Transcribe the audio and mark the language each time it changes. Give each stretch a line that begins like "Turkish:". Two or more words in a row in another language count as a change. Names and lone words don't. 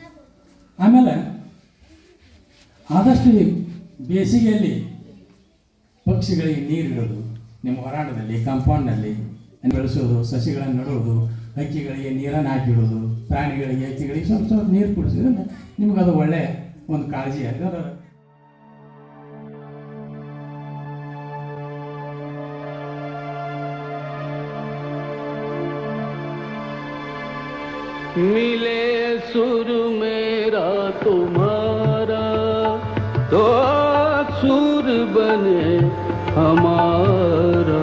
Kannada: ಆಮೇಲೆ ಆದಷ್ಟು ಬೇಸಿಗೆಯಲ್ಲಿ ಪಕ್ಷಿಗಳಿಗೆ ನೀರಿಡೋದು, ನಿಮ್ಮ ಹೊರಾಂಗಣದಲ್ಲಿ ಕಾಂಪೌಂಡ್ನಲ್ಲಿ ಬೆಳೆಸೋದು, ಸಸಿಗಳನ್ನು ನೆಡೋದು, ಹಕ್ಕಿಗಳಿಗೆ ನೀರನ್ನು ಹಾಕಿಡೋದು, ಪ್ರಾಣಿಗಳಿಗೆ ಹಕ್ಕಿಗಳಿಗೆ ಸ್ವಲ್ಪ ಸ್ವಲ್ಪ ನೀರು ಕುಡಿಸಿದ್ರೆ ನಿಮಗದು ಒಳ್ಳೆಯ ಒಂದು ಕಾಳಜಿ ಆಗಿದೆ.
Hindi: मिले सुर मेरा तुम्हारा तो सुर बने हमारा.